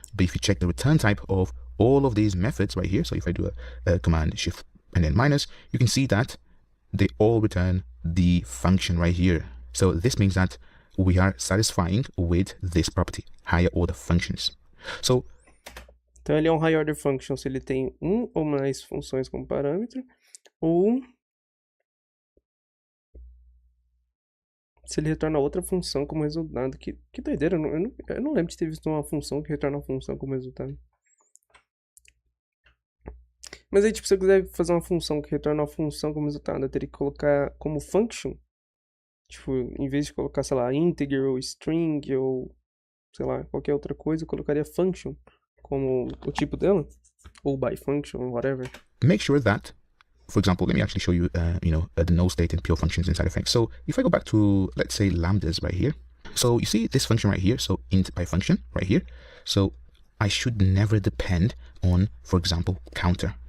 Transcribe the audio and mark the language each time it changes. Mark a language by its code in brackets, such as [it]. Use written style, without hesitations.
[en] But if you check the return type of all of these methods right here, so if I do a command shift and then minus, you can see that they all return the function right here. So this means that we are satisfying with this property, higher order functions. So [pt] então ele é high order function se ele tem ou mais funções como parâmetro, ou se ele retorna outra função como resultado. Que doideira, eu não lembro de ter visto uma função que retorna uma função como resultado. Mas aí, tipo, se eu quiser fazer uma função que retorna uma função como resultado, eu teria que colocar como function. Tipo, em vez de colocar, sei lá, integer ou string ou, sei lá, qualquer outra coisa, eu colocaria function como o tipo dela. Ou [en] by function, whatever. Make sure that, for example, let me actually show you, the no state and pure functions inside effects. So if I go back to, let's say, lambdas right here. So you see this function right here. So int by function right here. So I should never depend on, for example, counter.